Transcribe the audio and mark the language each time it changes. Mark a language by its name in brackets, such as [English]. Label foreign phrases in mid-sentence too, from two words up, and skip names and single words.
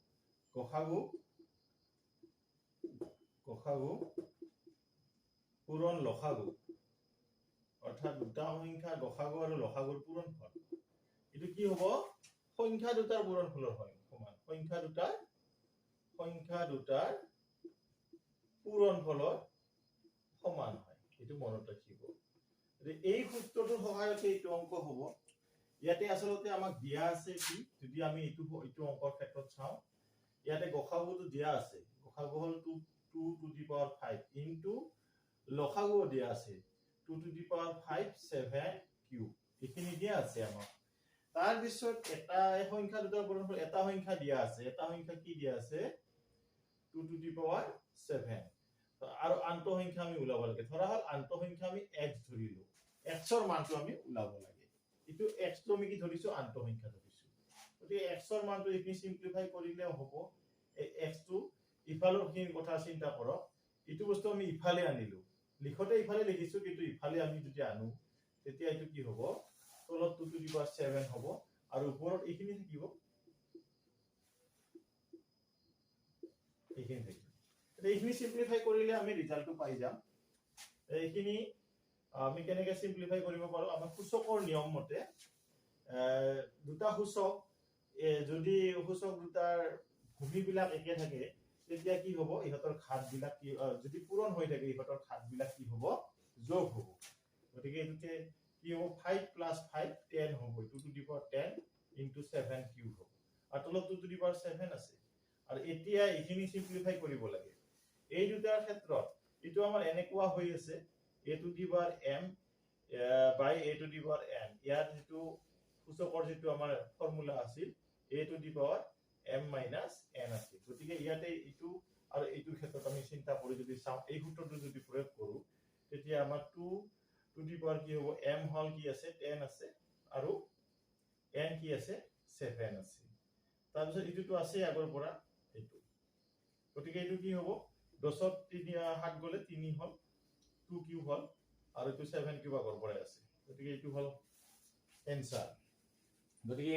[Assamese] পূৰণ লসাগু অৰ্থাৎ দুটা সংখ্যাৰ গসাগু আৰু লসাগুৰ পূৰণফল এটো কি হ'ব সংখ্যা দুটাৰ পূৰণফলৰ সমান সংখ্যা দুটাৰ পূৰণফলৰ সমান হয় এটো মনত ৰাখিব এই সূত্ৰটোৰ সহায়তে এইটো অংক হ'ব ইয়াতে আসলতে আমাক দিয়া আছে কি যদি আমি এইটো অংকৰ ক্ষেত্ৰত চাও ইয়াতে গসাগুটো দিয়া আছে গসাগু হল [English] 2 to the power 5 into [Assamese] লসাগু দিয়া আছে [English] 2 to the power 5 7 [Assamese] কিউব এখিনি দিয়া আছে আমাক তাৰ পিছত এটা সংখ্যা দুটাৰ পূৰণফল এটা সংখ্যা দিয়া আছে এটা সংখ্যা কি দিয়া আছে [English] 2 to the power 7 [Assamese] আৰু আন্ত সংখ্যা আমি উলাব লাগে ধৰা হল আন্ত সংখ্যা আমি x ধৰিলো x ৰ মানটো আমি উলাব লাগে ইটো x টো আমি কি ধৰিছো আন্ত সংখ্যা ধৰিছো গতিকে x ৰ মানটো এখিনি সিম্পলিফাই কৰিলে হ'ব এই x টো ইফালৰ খিনি কথা চিন্তা কৰক ইটো বস্তু আমি ইফালে আনিলো লিখতে ইফালে লিখিছো কিন্তু ইফালে আমি যদি আনো তেতিয়া ইটো কি হ'ব তলত [English] 2 to the power 7 [Assamese] হ'ব আৰু ওপৰত এইখিনি থাকিব এইখিনি থাকিব এইখিনি সিম্পলিফাই কৰিলে আমি ৰিজাল্টটো পাই যাম এইখিনি আমি কেনেকৈ সিম্পলিফাই কৰিব পাৰো আমাৰ সূচকৰ নিয়ম মতে দুটা সূচক যদি সূচক দুটাৰ ভূমিবিলাক একে থাকে তেতিয়া কি হ'ব ইহতৰ ঘাতবিলাক কি যদি পূৰণ হৈ থাকে ইহতৰ ঘাতবিলাক কি হ'ব যোগ হ'ব গতিকে এটোতে কি হ'ব 5 + 5 10 হ'ব [English] 2 to the power 10 into 7 [Assamese] কিউব হ'ব আৰু তলত [English] 2 to the power 7 [Assamese] আছে আৰু এতিয়া এইখিনি সিম্পলিফাই কৰিব লাগে এই দুটাৰ ক্ষেত্ৰত ইটো আমাৰ এনেকুৱা হৈ আছে [English] a to the power m by a to the power n [Assamese] ইয়াৰ যেটো সূচকৰ যেটো আমাৰ ফৰ্মুলা আছিল [English] a to the power m minus n [Assamese] আছিল গতিকে ইয়াতে ইটো আৰু এইটোৰ ক্ষেত্ৰত আমি চিন্তা কৰি যদি চাও এই সূত্ৰটো যদি প্ৰয়োগ কৰো তেতিয়া আমাৰ [English] 2 to the power [Assamese] কি হ'ব m হল কি আছে 10 আছে আৰু n কি আছে 7 আছে তাৰ পিছত ইটোটো আছে আগৰ পৰা এইটো গতিকে এইটো কি হ'ব 10 ত 3 7 গলে 3 হল 2 কিউব হল আৰু এইটো 7 কিউব আগৰ পৰা আছে গতিকে এইটো হল এনসার গতিকে